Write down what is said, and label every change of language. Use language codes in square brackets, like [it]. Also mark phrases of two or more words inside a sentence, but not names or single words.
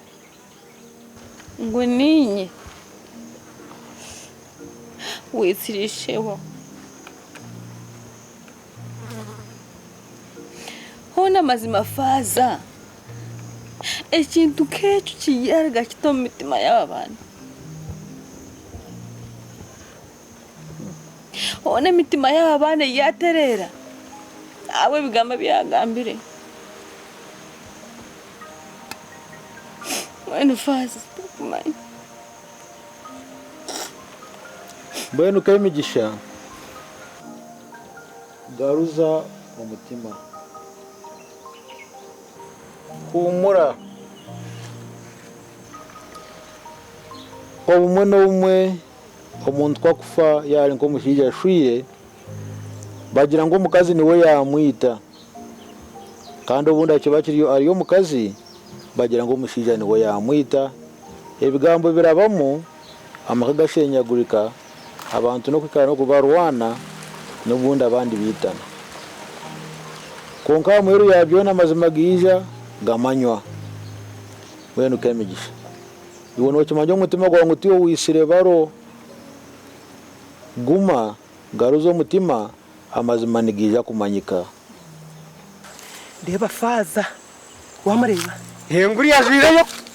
[nyn] ngo ninye witsirisheho hona mazima faza ekintu kecu kiyarga kito mu mitima y'abana hona mitima y'abana yaterera awe bigamba byagambire wenu faza kumanya Mbwenu kemigisha garuza umutima humura obumwe n'obumwe omuntu twakufa yari nko mushija ashwire bagira ngo mukazi niwe yamwita kandi obundi akibakiriyo ariyo mukazi bagira ngo mushija niwe yamwita ebigambo birabamo amaka gashenyagurika abantu no kwikara no kubarwana n'ubundi abandi bitana konka muheru yabyona amazima gija gamanywa wenu kemigisha ibona wakimanyo umutima gwa ngutiyo wisire baro guma garuzo umutima amazima nigija kumanyika ndeba faza wamareba Henguri yajireyo